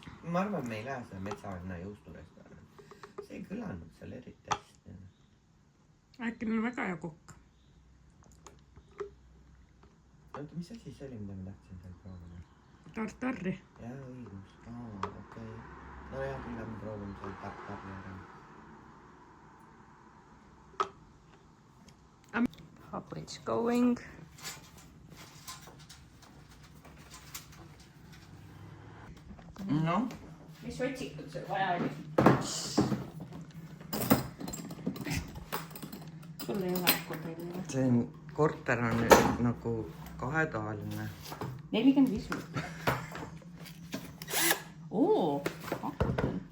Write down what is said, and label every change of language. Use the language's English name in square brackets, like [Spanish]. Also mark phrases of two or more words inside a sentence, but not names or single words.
[Estonian] Ma arvan, me ei lähe selle metsalinna juusturestorani. See ei kõlanud seal eriti hästi. Äkki neil on väga hea kokk. Oota, mis asi see oli, mida ma tahtsin seal proovida? Tartarri. Jaa, õigus. Okei. No jah, küll me proovime seal tartarri ära. [English] How it's going. [Estonian] No? Mis otsikud seal vaja oli? Sul ei ole korteril. See korter on nagu 2-toaline. 45 minutit. Akutel.